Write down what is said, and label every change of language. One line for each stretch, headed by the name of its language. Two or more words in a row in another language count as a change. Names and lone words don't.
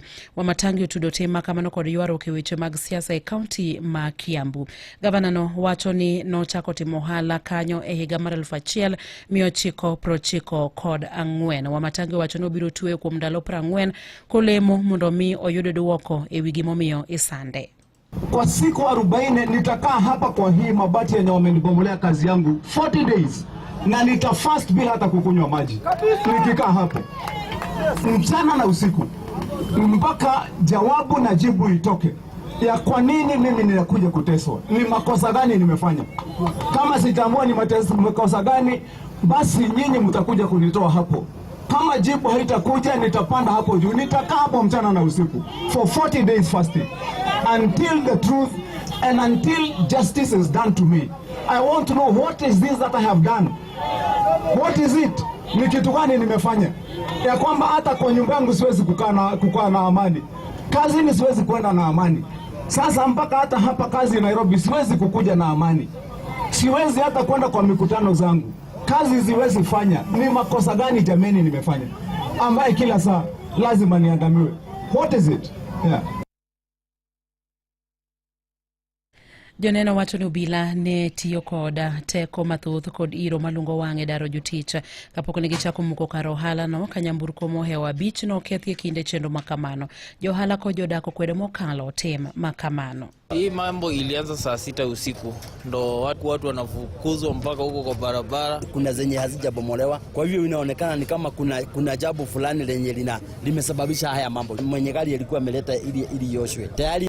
Luo (Kenya and Tanzania): Wamatangi otudo tema kamano kod ywaruok e weche mag siasa e kaunti ma Kiambu. Gavana no wacho ni nochako timo ohala kanyo e higa mar 1994. Wamatangi wacho ni obiro tueyo kuom ndalo 40 kolemo mondo mi oyud duoko e wi gimomiyo isande.
Swahili: Kwa siku 40 nitakaa hapa kwa hii mabati yenye wamenibomolea kazi yangu 40 days na nitafast bila hata kukunywa maji. Nikikaa hapa mchana na usiku mpaka jawabu na jibu itoke ya kwa nini mimi ninakuja kuteswa. Ni makosa gani nimefanya? Kama sitambua ni makosa gani, basi nyinyi mtakuja kunitoa hapo. Kama jibu haitakuja, nitapanda hapo juu, nitakaa hapo mchana na usiku
English: for 40 days fasting until the truth and until justice is done to me. I want to know what is this that I have done. What is it?
Swahili: Ni kitu gani nimefanya ya kwamba hata kwa nyumba yangu siwezi kukaa na amani, kazini siwezi kwenda na amani. Sasa mpaka hata hapa kazi Nairobi siwezi kukuja na amani, siwezi hata kwenda kwa mikutano zangu, kazi siwezi fanya. Ni makosa gani jameni nimefanya ambaye kila saa lazima niandamiwe?
English: What is it? Yeah.
Luo (Kenya and Tanzania): Joneno wacho ni obila ne tiyo koda teko mathoth kod iro malungo wang'e daro jotich kapok ne gichako muko kar ohala no ka nyamburko mohewo 5 no kethi e kinde chenro makamano. Johala kod jodak okwedo mokalo tim makamano.
Swahili: Hii mambo ilianza saa 6 usiku ndo watu wanafukuzwa mpaka huko kwa barabara. Kuna zenye hazijabomolewa, kwa hivyo inaonekana ni kama kuna jambo fulani lenye limesababisha haya mambo. Mwenye gari alikuwa ameleta ili yoshwe tayari.